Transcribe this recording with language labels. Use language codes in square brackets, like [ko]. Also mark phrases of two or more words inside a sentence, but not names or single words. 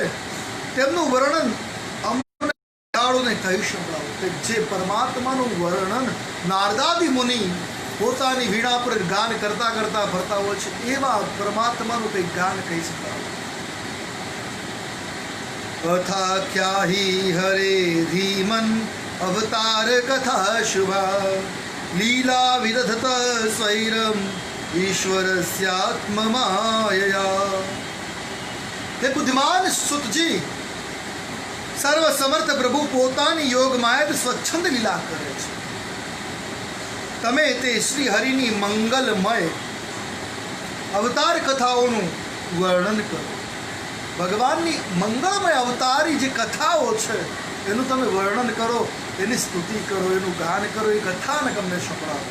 [gu] તેમનું વર્ણન અમને કહી સંભળાવો કે જે પરમાત્માનું વર્ણન નારદાદી મુનિ પોતાની વીણા પર ગાન કરતા કરતા ફરતા હોય છે એવા પરમાત્માનું કંઈક ગાન કહી સંભળાવો. [sa] अथाख्या हि हरे धीमन् अवतार कथा शुभा लीला विदधत स्वैरम ईश्वरस्यात्म मायया। [hi] हे बुद्धिमान सुतजी, [gu] સર્વ સમર્થ પ્રભુ પોતાની યોગ માયા સ્વચ્છંદ લીલા કરે છે. તમે તે શ્રી હરિની મંગલમય અવતાર કથાઓનું વર્ણન કરો. ભગવાનની મંગળમય અવતારી જે કથાઓ છે એનું તમે વર્ણન કરો, એની સ્તુતિ કરો, એનું ગાન કરો, એ કથાને તમને સંભળાવો.